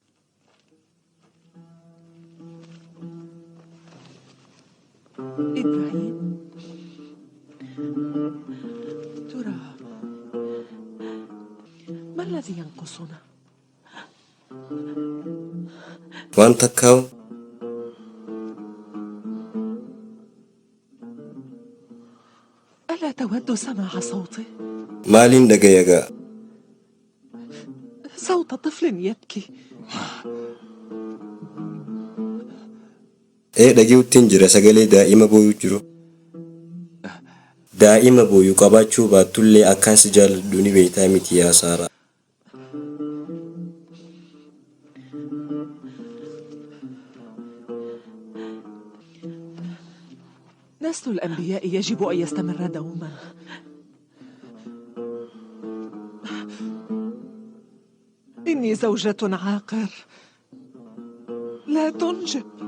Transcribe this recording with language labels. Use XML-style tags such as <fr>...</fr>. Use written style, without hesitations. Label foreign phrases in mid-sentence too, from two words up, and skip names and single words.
<ar>إبراهيم ترى ما الذي ينقصنا؟</ar> <om>Waan takkaa'u</om> <ar>ألا تود سماع صوته؟</ar> <om>maaliin dhagayagaa?</om> <ar>صوت طفل يبكي.</ar> <om>Dhaga'uttiin jira sagalee daa'ima booyuu jiru. Daa'ima booyuu qabaachuu baattullee akkaan si jaalladhu ni beektaa miti yaa Saaraa.</om> <ar>نسل الأنبياء يجب أن يستمر دوما. إني زوجة عاقر لا تنجب.</ar>